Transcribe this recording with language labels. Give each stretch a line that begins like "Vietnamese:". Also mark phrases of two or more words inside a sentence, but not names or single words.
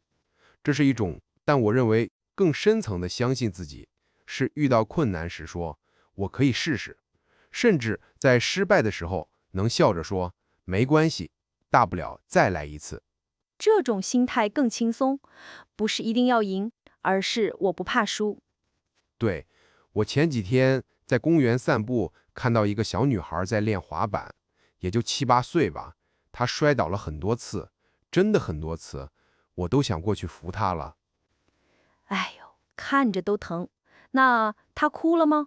Chinese: 這是一種，但我認為更深層的相信自己，是遇到困難時說我可以試試，甚至在失敗的時候能笑着說沒關係，大不了再來一次。這種心態更輕鬆，不是一定要贏，而是我不怕輸。對，我前幾天在公園散步，看到一個小女孩在練滑板，也就7、8歲吧，她摔倒了很多次，真的很多次，我都想過去扶她了。哎呦，看着都疼。那她哭了嗎？